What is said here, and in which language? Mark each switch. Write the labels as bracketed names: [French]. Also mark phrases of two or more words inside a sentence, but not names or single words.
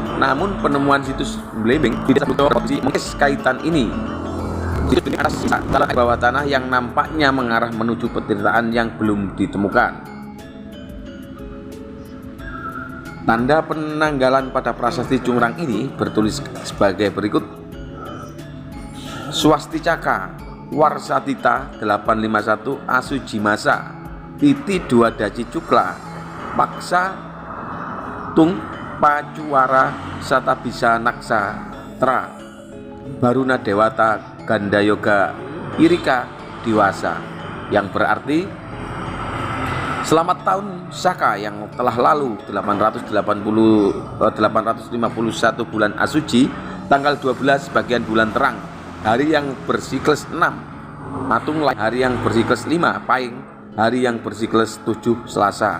[Indonesian] Namun penemuan situs Blembing tidak mengis kaitan ini. Situs ini ada sisa bawah tanah yang nampaknya mengarah menuju petirtaan yang belum ditemukan. Tanda penanggalan pada prasasti Cungrang ini bertulis sebagai berikut: [Kawi] Swasticaka Warsatita 851 Asujimasa Titi 2 Daci Cukla Paksa Tung Pacuwara Satabisa Naksa Tra Baruna Dewata Gandayoga Irika Diwasa, [Indonesian] yang berarti selamat tahun Saka yang telah lalu 851 bulan Asuci, tanggal 12 bagian bulan terang, hari yang bersiklus 6 Matung, hari yang bersiklus 5 Paing, hari yang bersiklus 7 Selasa.